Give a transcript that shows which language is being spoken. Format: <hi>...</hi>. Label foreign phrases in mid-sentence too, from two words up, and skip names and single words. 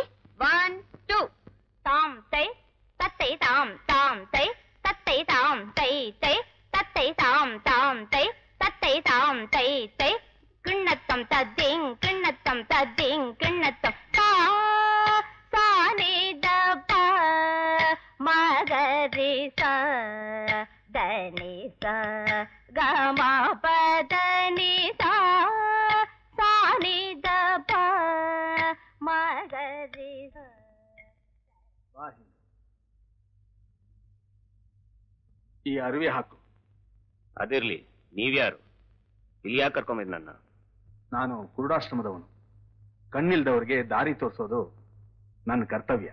<kn>1 2 ತಾಮ್ ತೈ ತತ್ತೈ ತಾಮ್ ತಾಮ್ ತೈ ತತ್ತೈ ತಾಮ್ ತೈ ತೈ ತತ್ತೈ ತಾಮ್ ತಾಮ್ ತೈ ತತ್ತೈ ತಾಮ್ ತೈ ತೈ ಕಿಣ್ಣತ್ತಂ ತದ್ದಿಂಗ್ ಕಿಣ್ಣತ್ತಂ ತದ್ದಿಂಗ್ ಕಿಣ್ಣತ್ತಂ ಸಾ ಸಾ ನಿ ದ ಪ ಮ ಗ ರಿ ಸ ದ ನಿ ಸ ಗ ಮ ಪ ದ ನಿ ಸ ಸಾ ನಿ ದ ಪ ಮ ಗ ರಿ ಸ. ಈ ಅರಿವೆ ಹಾಕು. ಅದಿರ್ಲಿ, ನೀವ್ಯಾರು? ಇಲ್ಲಿ ಯಾಕೆ ಕರ್ಕೊಂಬಿದ್ ನನ್ನ? ನಾನು ಕುರುಡಾಶ್ರಮದವನು. ಕಣ್ಣಿಲ್ದವ್ರಿಗೆ ದಾರಿ ತೋರಿಸೋದು ನನ್ನ ಕರ್ತವ್ಯ.</kn>